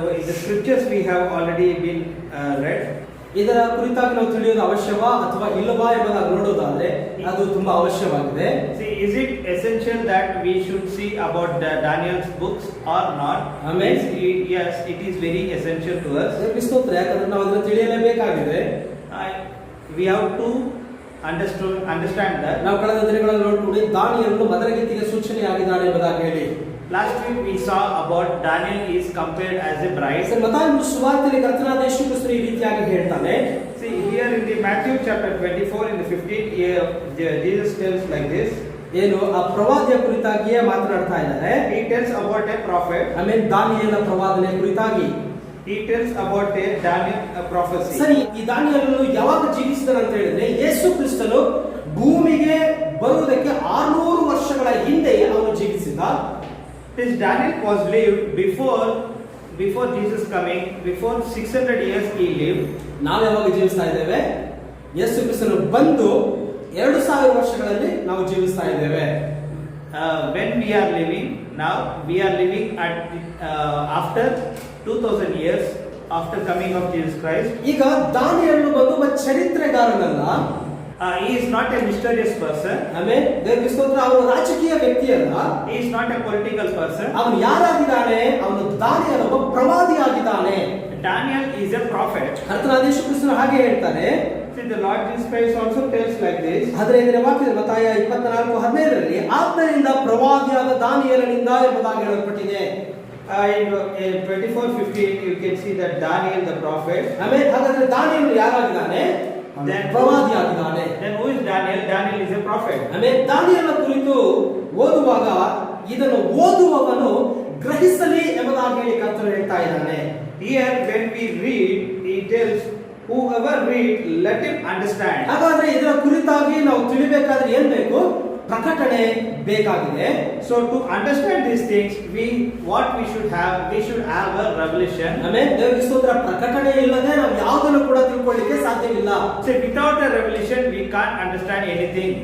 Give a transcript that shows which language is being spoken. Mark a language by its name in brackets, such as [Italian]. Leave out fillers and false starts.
[English] The scriptures we have already been read. [Kannada] ಇದರ ಕುರಿತಾಗಿ ನಾವು ತಿಳಿಯೋದು ಅವಶ್ಯವಾ ಅಥವಾ ಇಲ್ಲವಾ ಎಂಬುದಾಗಿ ನೋಡೋದಾದ್ರೆ ಅದು ತುಂಬಾ ಅವಶ್ಯವಾಗಿದೆ. [English] See, is it essential that we should see about the Daniel's books or not? Amen. Yes, it is very essential to us. [Kannada] ದೇವರಿಗೆ ಸ್ತೋತ್ರ, ಯಾಕಂದ್ರೆ ನಾವು ಅದನ್ನು ತಿಳಿಯಲೇಬೇಕಾಗಿದೆ. [English] We have to understand that. [Kannada] ನಾವು ಕಳೆದ ದಿನಗಳಲ್ಲಿ ನೋಡ್ಕೊಂಡು ದಾನಿಯೇಲನು ಮದರಗತಿಗೆ ಸೂಚನೆಯಾಗಿದ್ದಾನೆ ಎಂಬುದಾಗಿ ಹೇಳಿ. [English] Last week we saw about Daniel is compared as a bride. [Kannada] ಮತ್ತಾಯನು ಸುವಾರ್ತೆಯಲ್ಲಿ ಕರ್ತನಾದ ಯೇಸು ಕ್ರಿಸ್ತನು ಈ ರೀತಿಯಾಗಿ ಹೇಳ್ತಾನೆ. [English] See, here in the Matthew chapter 24 in the 15th year, Jesus tells like this. [Kannada] ಏನು ಆ ಪ್ರವಾದಿಯ ಕುರಿತಾಗಿಯೇ ಮಾತನಾಡ್ತಾ ಇದ್ದಾರೆ. [English] He tells about a prophet. [Kannada] ಆಮೇಲೆ ದಾನಿಯೇಲನ ಪ್ರವಾದನೆ ಕುರಿತಾಗಿ [English] He tells about a Daniel prophecy. [Kannada] ಸರಿ, ಈ ದಾನಿಯೇಲನು ಯಾವಾಗ ಜೀವಿಸಿದನು ಅಂತ ಹೇಳಿದ್ರೆ ಯೇಸು ಕ್ರಿಸ್ತನು ಭೂಮಿಗೆ ಬರುವುದಕ್ಕೆ 600 ವರ್ಷಗಳ ಹಿಂದೆ ಅವನು ಜೀವಿಸಿದ. [English] This Daniel was lived before Jesus coming, before 600 years he lived. [Kannada] ನಾವು ಯಾವಾಗ ಜೀವಿಸ್ತಾ ಇದ್ದೇವೆ? ಯೇಸು ಕ್ರಿಸ್ತನು ಬಂದು 2000 ವರ್ಷಗಳಲ್ಲಿ ನಾವು ಜೀವಿಸ್ತಾ ಇದ್ದೇವೆ. [English] When we are living now, we are living at after 2000 years after coming of Jesus Christ. [Kannada] ಈಗ ದಾನಿಯೇಲನು ಬಂದು ಒಬ್ಬ ಚರಿತ್ರೆಗಾರನಲ್ಲ. [English] He is not a mysterious person. [Kannada] ಆಮೇಲೆ ದೇವರಿಗೆ ಸ್ತೋತ್ರ, ಅವನು ರಾಜಕೀಯ ವ್ಯಕ್ತಿ ಅಲ್ಲ. [English] He is not a political person. [Kannada] ಅವನು ಯಾರಾಗಿದ್ದಾನೆ? ಅವನು ದಾನಿಯೇಲ ಒಬ್ಬ ಪ್ರವಾದಿಯಾಗಿದ್ದಾನೆ. [English] Daniel is a prophet. [Kannada] ಕರ್ತನಾದ ಯೇಸು ಕ್ರಿಸ್ತನು ಹಾಗೆ ಹೇಳ್ತಾನೆ. [English] See, the Lord Jesus Christ also tells like this. [Kannada] 15ನೇ ವಾಕ್ಯದಲ್ಲಿ ಮತ್ತಾಯ 24:15ರಲ್ಲಿ ಆದ್ದರಿಂದ ಪ್ರವಾದಿಯಾದ ದಾನಿಯೇಲನಿಂದ ಎಂಬುದಾಗಿ ಹೇಳಲ್ಪಟ್ಟಿದೆ. [English] In 24:15 you can see that Daniel the prophet. [Kannada] ಆಮೇಲೆ ಹಾಗಾದ್ರೆ ದಾನಿಯೇಲನು ಯಾರಾಗಿದ್ದಾನೆ? ಪ್ರವಾದಿಯಾಗಿದ್ದಾನೆ. [English] Then who is Daniel? Daniel is a prophet. [Kannada] ಆಮೇಲೆ ದಾನಿಯೇಲನ ಕುರಿತು ಓದುವಾಗ ಇದನ್ನು ಓದುವವನು ಗ್ರಹಿಸಲಿ ಎಂಬುದಾಗಿ ಹೇಳಿ ಕರ್ತನು ಹೇಳ್ತಾ ಇದ್ದಾನೆ. [English] Here when we read, he tells whoever read, let him understand. [Kannada] ಹಾಗಾದ್ರೆ ಇದರ ಕುರಿತಾಗಿ ನಾವು ತಿಳಿಬೇಕಾದ್ರೆ ಏನ್ ಬೇಕು? ಪ್ರಕಟಣೆ ಬೇಕಾಗಿದೆ. [English] So to understand these things, what we should have a revelation. [Kannada] ಆಮೇಲೆ ದೇವರಿಗೆ ಸ್ತೋತ್ರ, ಪ್ರಕಟಣೆ ಇಲ್ಲದೆ ನಾವು ಯಾವುದನ್ನು ಕೂಡ ತಿಳ್ಕೊಳ್ಳಿಕ್ಕೆ ಸಾಧ್ಯವಿಲ್ಲ. [English] So without a revelation we can't understand anything.